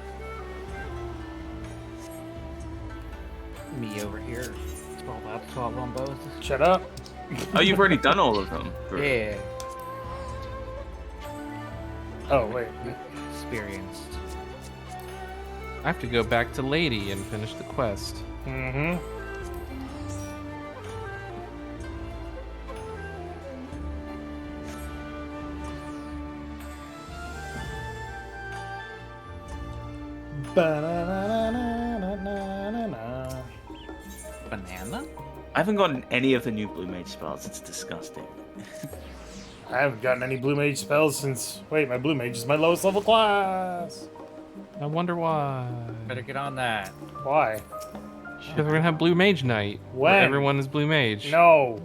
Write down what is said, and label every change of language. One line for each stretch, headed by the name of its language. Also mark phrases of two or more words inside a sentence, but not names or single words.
English: Me over here. 12 out of 12 on both. Shut up. Oh, you've already done all of them. Yeah. Oh, wait. Experienced. I have to go back to Lady and finish the quest. Mm-hmm. Ba-na-na-na-na-na-na. Banana? I haven't gotten any of the new Blue Mage spells. It's disgusting. I haven't gotten any Blue Mage spells since... Wait, my Blue Mage is my lowest level class. I wonder why. Better get on that. Why? Because we're gonna have Blue Mage Night. When? Where everyone is Blue Mage.